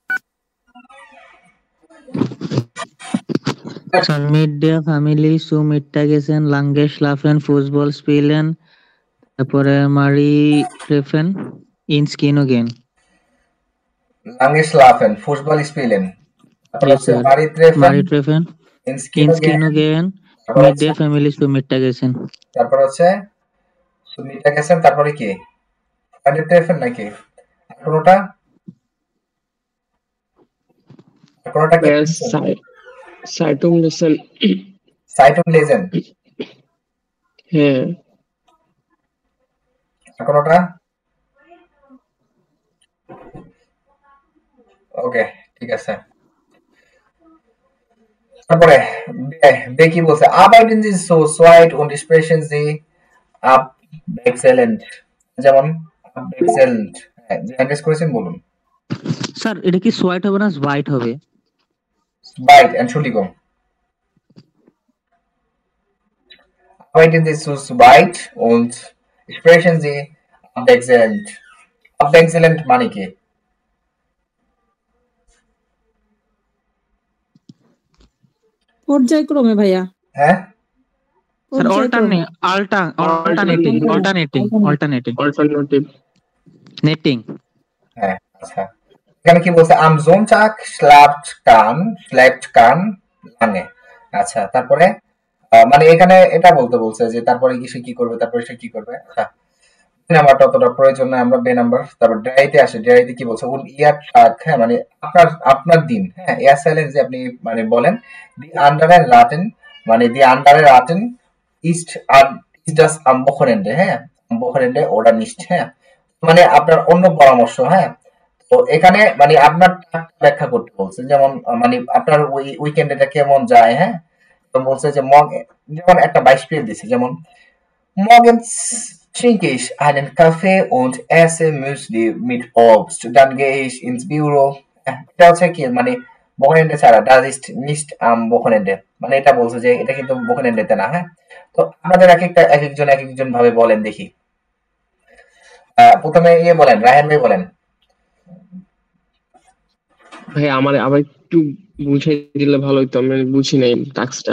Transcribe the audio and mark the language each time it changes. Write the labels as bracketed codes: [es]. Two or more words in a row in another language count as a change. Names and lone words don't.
[de] Mit der Family zu Mittag essen, lange schlafen, Fußball spielen, তারপরে Marie treffen, ins Kino gehen. Lange schlafen, Fußball spielen. Marie treffen, ins Kino gehen, mit der Family zu Mittag essen. [bn] তারপর হচ্ছে [de] Mittag essen, [bn] তারপরে কি? [de] Freunde treffen [bn] নাকি? কোনটা? কোনটা কি? [de] Zeitung lesen. Zeitung lesen. [bn] হ্যাঁ। কোনটা? ওকে, ঠিক আছে। তারপরে বে কি বলছে? [de] Arbeiten Sie so zweit und sprechen Sie ab exzellent. [bn] যেমন exzellent। জিজ্ঞেস করেছেন বলুন। স্যার এটা কি সোয়াইট হবে না হোয়াইট হবে? [de] Zweit, Entschuldigung. Arbeiten Sie zu zweit und sprechen Sie abwechselnd. [bn] Abwechselnd মানে কি? পর্যায়ক্রমে ভাইয়া। হ্যাঁ? স্যার অল্টারনেটিং নেটিং। হ্যাঁ, আচ্ছা। এখানে কি বলছে? [de] Am Sonntag schläft Kahn lange. [bn] আচ্ছা, তারপরে মানে এখানে এটা বলতে বলছে যে তারপরে কি সে কি করবে, তারপরে সে কি করবে। আচ্ছা, নাম্বারটা অতটা প্রয়োজন না, আমরা বে নাম্বার। তারপর ড্রাইতে আসে, ড্রাইতে কি বলছে? [de] Un ihr Tag, [bn] হ্যাঁ মানে আপনার দিন, হ্যাঁ এর সাইলেন্স যে আপনি মানে বলেন [de] die anderen raten [bn] মানে [de] die anderen raten ist das am Wochenende, হ্যাঁ am Wochenende oder nicht, [bn] হ্যাঁ মানে আপনার অন্য পরামর্শ, হ্যাঁ তো এখানে মানে আপনার ব্যাখ্যা করতে বলছে, যেমন মানে আপনার ওই উইকেন্ডটা কেমন যায়, হ্যাঁ তো বলছে যে যেমন একটা beispiel দিছে, যেমন [de] morgens trinke ich einen Kaffee und esse Müsli mit Obst, dann gehe ich ins Büro। [bn] এটা হচ্ছে কি মানে Wochenende ছাড়া, [de] das ist nicht am Wochenende, [bn] মানে এটা বলছে যে এটা কিন্তু Wochenende তে না, হ্যাঁ তো আপনাদের একজন ভাবে বলেন দেখি। প্রথমে বলেন, রায়হান ভাই বলেন। ভাই আমার আবার একটু বুঝিয়ে দিলে ভালো হতো, আমি বুঝি নাই টাস্কটা।